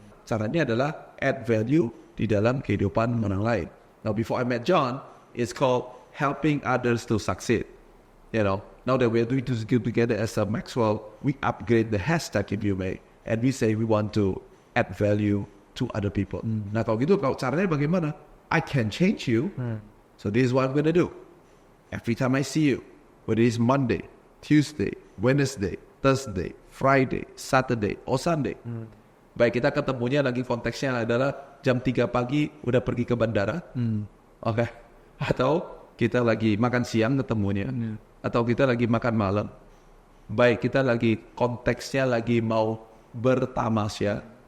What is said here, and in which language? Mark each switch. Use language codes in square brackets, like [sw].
[id] Caranya adalah add value di dalam kehidupan orang lain. [en] Now, before I met John, It's called helping others to succeed. Now that we're doing this together as a Maxwell, we upgrade the hashtag if you may, and we say we want to add value to other people. [id] Nah kalau gitu, kalau caranya bagaimana? [en] I can change you. So this is what I'm gonna do. Every time I see you, whether it's Monday, Tuesday, Wednesday, Thursday, Friday, Saturday, or Sunday. [id] Baik kita ketemunya lagi konteksnya adalah jam 3 pagi udah pergi ke bandara. Oke. Atau kita lagi makan siang ketemunya. Atau kita lagi makan malam. Baik kita lagi konteksnya lagi mau bertamasya.